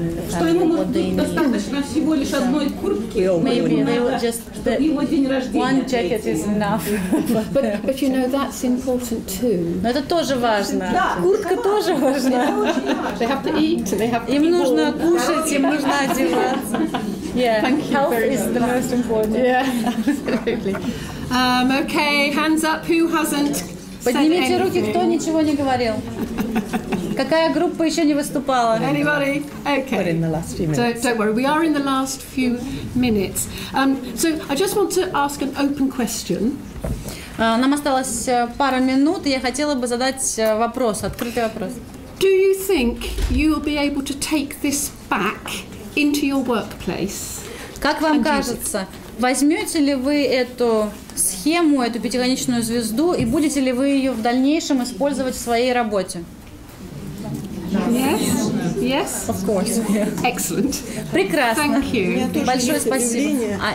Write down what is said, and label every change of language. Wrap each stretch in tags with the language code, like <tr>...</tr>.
<ru>Что ему может быть достаточно всего лишь одной куртки, чтобы его день рождения.</ru> <en>One jacket is enough. But you know that's important too.</en> <ru>Но это тоже важно. Да, куртка тоже важна.</ru> <en>They have to eat, they have to</en> <ru>им нужно кушать, им нужно одеваться.</ru> <en>Yeah, health is the most important. Yeah, absolutely. Okay, hands up. Who hasn't?</en> <ru>Поднимите руки, кто ничего не говорил. Какая группа еще не выступала?</ru> <en>Anybody? Okay. We're in the last few minutes. Don't worry, we are in the last few minutes. So I just want to ask an open question.</en> <ru>Нам осталось пара минут, и я хотела бы задать вопрос, открытый вопрос.</ru> <en>Do you think you will be able to take this back into your workplace?</en> <ru>Как вам кажется, возьмете ли вы эту схему, эту пятиконечную звезду, и будете ли вы ее в дальнейшем использовать в своей работе?</ru> <en>Yes. Yes. Of course. Yeah. Excellent.</en> <ru>Прекрасно.</ru> <en>Thank you.</en> <ru>Большое спасибо.</ru>